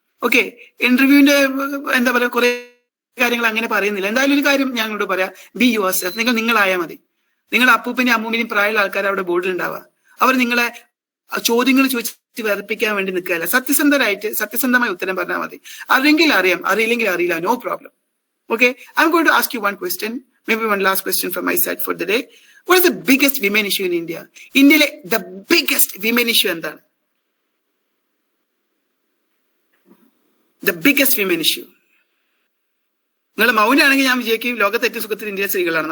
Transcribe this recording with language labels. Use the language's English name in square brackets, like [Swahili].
[Malayalam] Okay, ഇന്റർവ്യൂവിന്റെ എന്താ പറയാ കുറെ കാര്യങ്ങൾ അങ്ങനെ പറയുന്നില്ല. എന്തായാലും ഒരു കാര്യം ഞാൻ ഇങ്ങോട്ട് പറയാം, [English] Be yourself. [Malayalam] നിങ്ങളായാൽ മതി. നിങ്ങളുടെ അപ്പൂപ്പനെയും അമ്മൂമ്മനെയും പ്രായമുള്ള ആൾക്കാർ അവിടെ ബോർഡിൽ ഉണ്ടാവുക. അവർ നിങ്ങളെ ചോദ്യങ്ങൾ ചോദിച്ച് വെറുപ്പിക്കാൻ വേണ്ടി നിൽക്കുകയല്ല. സത്യസന്ധമായ ഉത്തരം പറഞ്ഞാൽ മതി. അറിയെങ്കിൽ അറിയാം, അറിയില്ലെങ്കിൽ അറിയില്ല, no problem. [English] Okay, I am going to ask you one question, maybe one last question from my side for the day. What is the biggest women issue in India? India, the biggest women issue എന്താണ്? The biggest women issue. [Malayalam] നിങ്ങൾ മൗനാണെങ്കിൽ ഞാൻ വിചാരിക്കും ലോകത്തെ ഏറ്റവും സുഖത്തിൽ ഇന്ത്യയിലെ സ്ത്രീകളാണ്.